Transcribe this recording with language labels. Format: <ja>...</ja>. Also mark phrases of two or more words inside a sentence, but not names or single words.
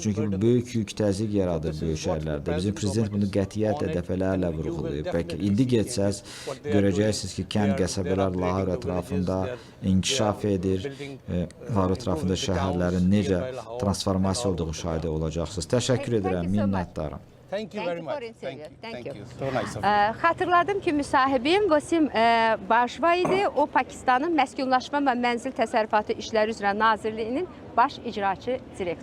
<az>Çünki böyük yük təzyiq yaradır böyük şəhərlərdə. Bizim prezident bunu qətiyyətlə dəfələrlə vurğulayıb. Bəlkə indi getsəz, görəcəksiniz ki, kənd qəsəbələr Lahore ətrafında inkişaf edir. Lahore ətrafında şəhərlərin necə transformasiya olduğu şahidə olacaqsınız. Təşəkkür edirəm, minnətdarım.</az> <en>Thank you very much. Thank you. So nice of you.</en> <az>Xatırladım ki, müsahibim Vasim Bajva idi. O, Pakistanın Məskunlaşma və Mənzil Təsərrüfatı İşləri üzrə Nazirliyinin baş icraçı direktoru.</az>